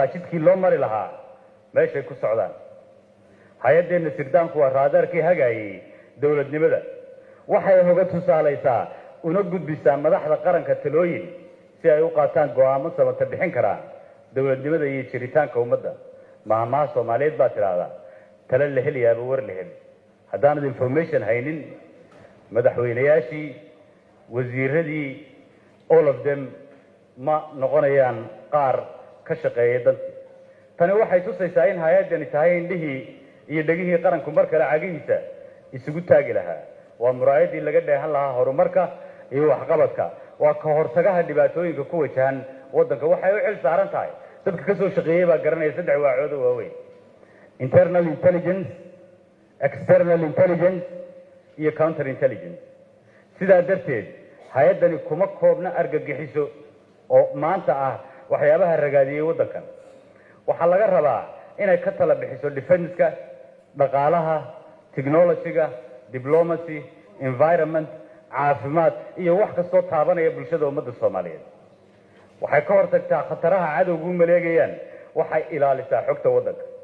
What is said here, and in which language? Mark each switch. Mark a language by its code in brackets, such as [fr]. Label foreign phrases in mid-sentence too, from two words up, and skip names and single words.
[so] jidkii loo mari lahaa meeshay ku socdaan hay-addeena sirdaanku waa raadaarkii hagaayay dowladnimada waxay hoga tusaalaysaa una gudbisaa madaxda qaranka talooyin si ay u qaataan go'aamo sabata bixin karaa dowladnimada iyo jiritaanka ummadda maamaha Soomaaliyeed baa tiraahdaa tala la heliyaaba war la heli haddaanad information haynin madaxweynayaashii wasiiradii [en] all of them [so] ma noqonayaan qaar ka shaqeeya dantii tani waxay tusaysaa in hay-addani tahay indhihii iyo dhegihii qaranku mar kale cagihiisa isugu taagi lahaa waa muraayadii laga dheehan lahaa horumarka iyo waxqabadka waa ka hortagaha dhibaatooyinka ku wajahan waddanka waxay u xil saaran tahay dadka ka soo shaqeeyay baa garanaya 3 waacood oo waaweyn [en] internal intelligence external intelligence [so] iyo [en] counter intelligence [so] sidaa darteed hay-addani kuma koobna argagixiso oo maanta ah waxyaabaha ragaadiyey waddankan waxaa laga rabaa inay ka tala bixiso defense-ka dhaqaalaha technology-ga [en] diplomacy environment [so] caafimaad iyo wax kastoo taabanaya bulshada ummadda Soomaaliyeed waxay ka hortagtaa khataraha cadowgu maleegayaan waxay ilaalisaa xogta waddanka